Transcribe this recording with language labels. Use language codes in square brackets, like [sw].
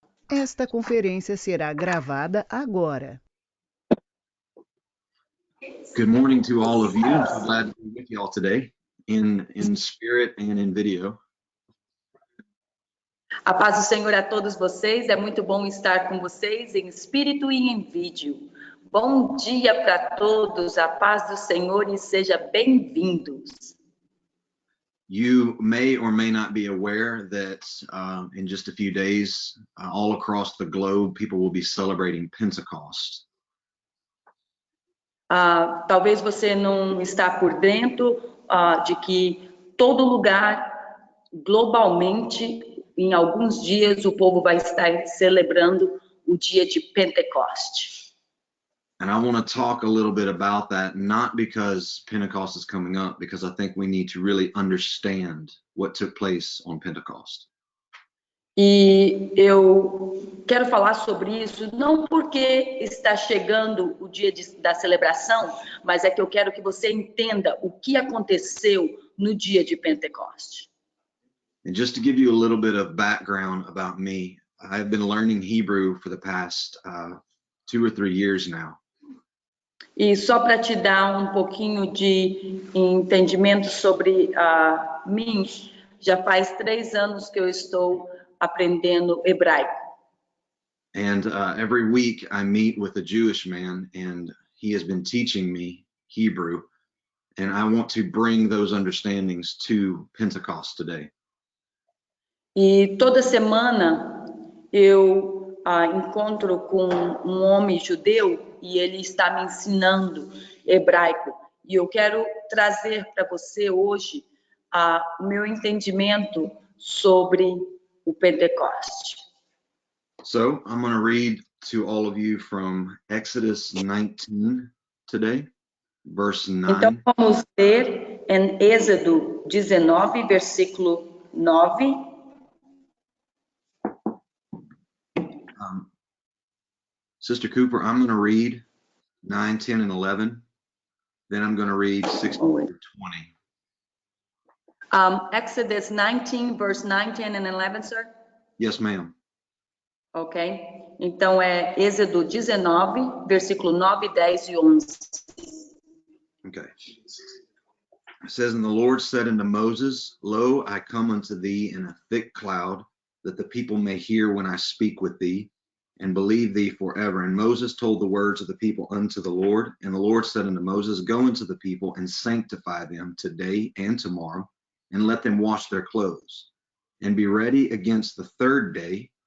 [pt] Esta conferência será gravada agora. [en] Good morning to all of you. I'm so glad to be with you all today in spirit and in video. [pt] A paz do Senhor a todos vocês. É muito bom estar com vocês em espírito e em vídeo. Bom dia para todos. A paz do Senhor e sejam bem-vindos. [en] You may or may not be aware that in just a few days, all across the globe, people will be celebrating Pentecost. [pt] Talvez você não está por dentro de que todo lugar, globalmente, em alguns dias, o povo vai estar celebrando o dia de Pentecoste. [en] And I want to talk a little bit about that, not because Pentecost is coming up, because I think we need to really understand what took place on Pentecost. [pt] E eu quero falar sobre isso, não porque está chegando o dia da celebração, mas é que eu quero que você entenda o que aconteceu no dia de Pentecoste. [en] And just to give you a little bit of background about me, I've been learning Hebrew for the past 2 or 3 years now. [pt] E só para te dar um pouquinho de entendimento sobre mim, já faz 3 anos que eu estou aprendendo hebraico. [en] And every week I meet with a Jewish man, and he has been teaching me Hebrew, and I want to bring those understandings to Pentecost today. [pt] E toda semana eu encontro com um homem judeu e ele está me ensinando hebraico. E eu quero trazer para você hoje o meu entendimento sobre o Pentecoste. [en] So I'm going to read to all of you from Exodus 19 today, verse 9. [pt] Então vamos ler em Êxodo 19, versículo 9. [en] Sister Cooper, I'm going to read 9, 10, and 11. Then I'm going to read 16 through 20. Exodus 19, verse 9, 10, and 11, sir? Yes, ma'am. Ok. [pt] Então é Êxodo 19, versículo 9, 10 e 11. [en] Okay. It says, And the Lord said unto Moses, Lo, I come unto thee in a thick cloud, that the people may hear when I speak with thee, and believe thee forever. And Moses told the words of the people unto the Lord. And the Lord said unto Moses, Go unto the people and sanctify them today and tomorrow, and let them wash their clothes, and be ready against the third day.